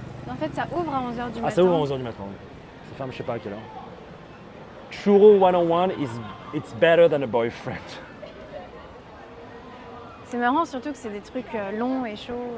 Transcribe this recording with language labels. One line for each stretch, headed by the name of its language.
French: En fait, ça ouvre à 11h du matin. Ah, ça ouvre à 11h du matin. Oui. Ça ferme, je sais pas à quelle heure.
English: Churro 101 it's better than a boyfriend.
French: C'est marrant, surtout que c'est des trucs longs et chauds.